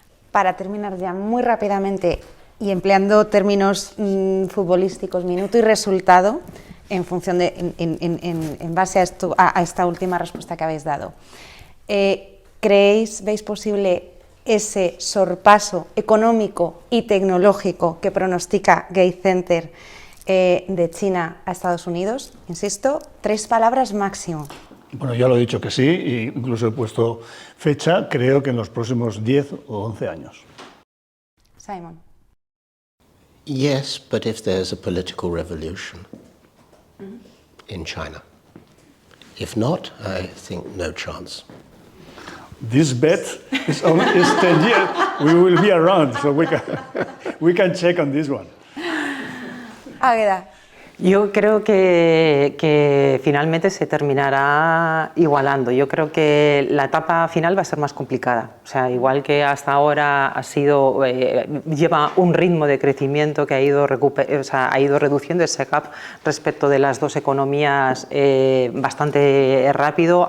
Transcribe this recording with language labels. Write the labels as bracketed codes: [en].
[es] Para terminar ya muy rápidamente y empleando términos futbolísticos, minuto y resultado, en función de, en base a esta última respuesta que habéis dado, ¿veis posible ese sorpaso económico y tecnológico que pronostica Gates Center de China a Estados Unidos? Insisto, 3 palabras máximo. Bueno, ya lo he dicho que sí, e incluso he puesto fecha, creo que en los próximos 10 o 11 años. Simon. [en] Yes, but if there's a political revolution in China. If not, I think no chance. This bet is 10 years. We will be around, so we can check on this one. [es] Águeda. Yo creo que finalmente se terminará igualando. Yo creo que la etapa final va a ser más complicada. O sea, igual que hasta ahora lleva un ritmo de crecimiento que ha ido reduciendo ese gap respecto de las dos economías bastante rápido.